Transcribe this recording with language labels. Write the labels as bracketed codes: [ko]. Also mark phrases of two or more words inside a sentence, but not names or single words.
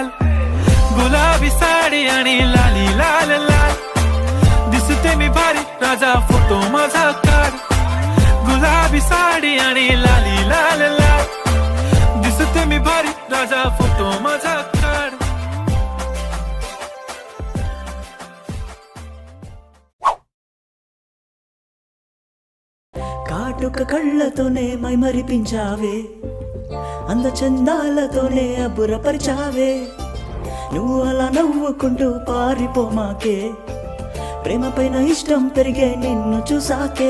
[mr] गुलाबी साडी आणि लाली लाल लाल, दिसते मी भारी राजा फोटो माझा काढ. गुलाबी साडी आणि लाली लाल लाल, दिसते मी भारी राजा फोटो माझा काढ. [te] కాటుక కళ్ళతోనే మైమరిపించావే, అందచందాలతోనే అబ్బురపరిచావే. నువ్వు అలా నవ్వుకుంటూ పారిపోమాకే, ప్రేమ పైన ఇష్టం పెరిగే నిన్ను చూసాకే.